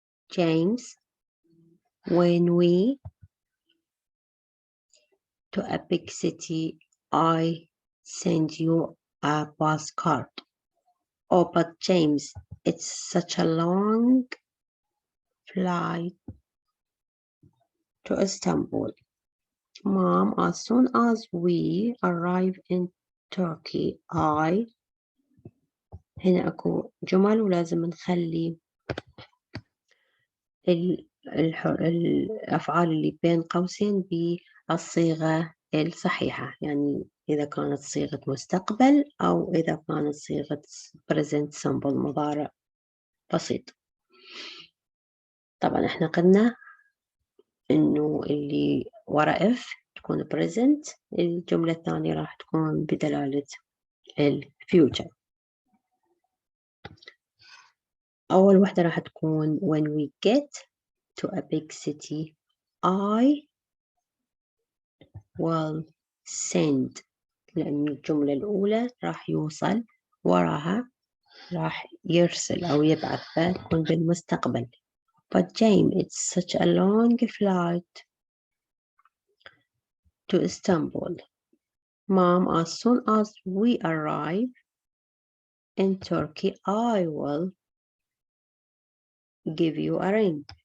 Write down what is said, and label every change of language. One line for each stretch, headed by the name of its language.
English: James, when we to a big city, I send you a postcard. Oh, but James, it's such a long flight to Istanbul. Mom, as soon as we arrive in Turkey,
Arabic: هنا أكو جمل ولازم نخلي الأفعال اللي بين قوسين بالصيغة الصحيحة، يعني إذا كانت صيغة مستقبل أو إذا كانت صيغة present simple مضارع بسيط. طبعا احنا قلنا إنه اللي ورا if تكون present، الجملة الثانية راح تكون بدلالة future. أول واحدة راح تكون
English: when we get to a big city I will send،
Arabic: لأن الجملة الأولى راح يوصل وراها راح يرسل أو يبعث، فتكون بالمستقبل.
English: But James, it's such a long flight to Istanbul. Mom, as soon as we arrive in Turkey, I will give you a ring.